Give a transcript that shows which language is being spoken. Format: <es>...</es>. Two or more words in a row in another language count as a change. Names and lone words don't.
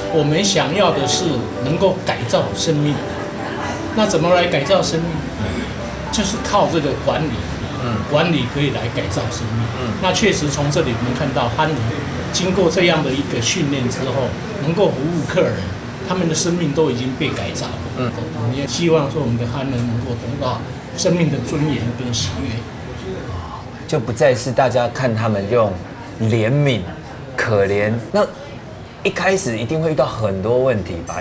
<zh>我們想要的是能夠改造生命，那怎麼來改造生命？就是靠這個管理，管理可以來改造生命。那確實從這裡我們看到憨兒經過這樣的一個訓練之後，能夠服務客人，他們的生命都已經被改造。我們也希望說我們的憨人能夠得到生命的尊嚴跟喜悅。就不再是大家看他们用怜悯、可怜。那一开始一定会遇到很多问题吧？</zh>